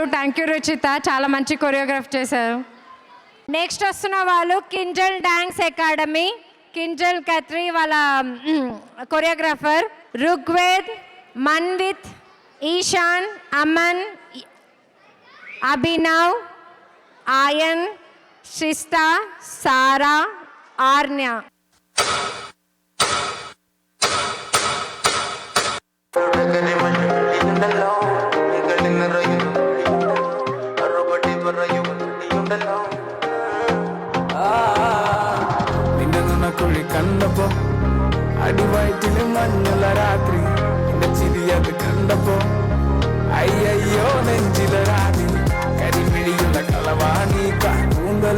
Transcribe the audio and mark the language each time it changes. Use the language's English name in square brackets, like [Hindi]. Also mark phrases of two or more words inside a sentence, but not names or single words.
[English] thank you [Telugu] రుచిత, చాలా మంచి కొరియోగ్రాఫ్ చేశారు. నెక్స్ట్ వస్తున్న వాళ్ళు కింజల్ డాన్స్ అకాడమీ, కింజల్ కత్రి వాళ్ళ కొరియోగ్రాఫర్. రుగ్వేద్, మన్విత్, ఈశాన్, అమన్, అభినవ్, ఆయన్, శిస్తా, సారా, ఆర్న్య. [Malayalam] കുഴി കണ്ടപ്പോ അടിവയറ്റില് മഞ്ഞുള്ള രാത്രി ചിരിയത് കണ്ടപ്പോ അയ്യോ നെഞ്ചിലെ രാത്രി കരിമിഴിയുള്ള കളവാണി കൂന്തല്